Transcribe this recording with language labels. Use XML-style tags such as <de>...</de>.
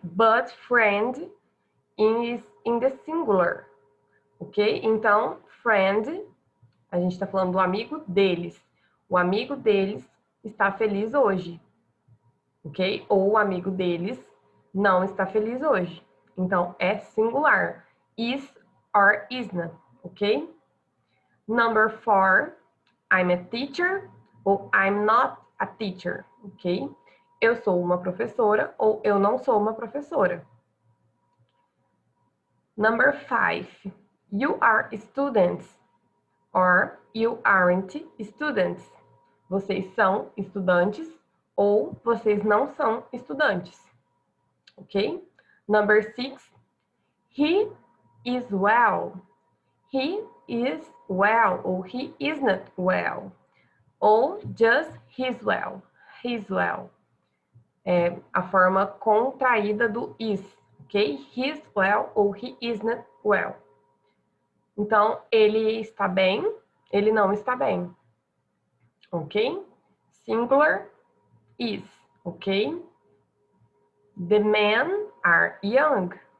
<en>But friend is in the singular, ok?</en> <pt>Então, friend, a gente está falando do amigo deles. O amigo deles está feliz hoje, ok? Ou o amigo deles não está feliz hoje. Então, é singular. Is or isn't, ok?</pt> <en>Number 4, I'm a teacher ou I'm not a teacher, ok?</en> <pt>Eu sou uma professora ou eu não sou uma professora.</pt> <en>Number 5, you are students or you aren't students.</en> <pt>Vocês são estudantes ou vocês não são estudantes, ok?</pt> <en>Number 6, he is well. He is well ou he isn't well. Ou just he's well. He's well.</en> <pt>É a forma contraída do is, ok?</pt> <en>He's well</en> <pt>ou</pt> <en>he isn't well.</en> <pt>Então, ele está bem, ele não está bem, ok? Singular</pt> <en>is, ok? The men are young.</en>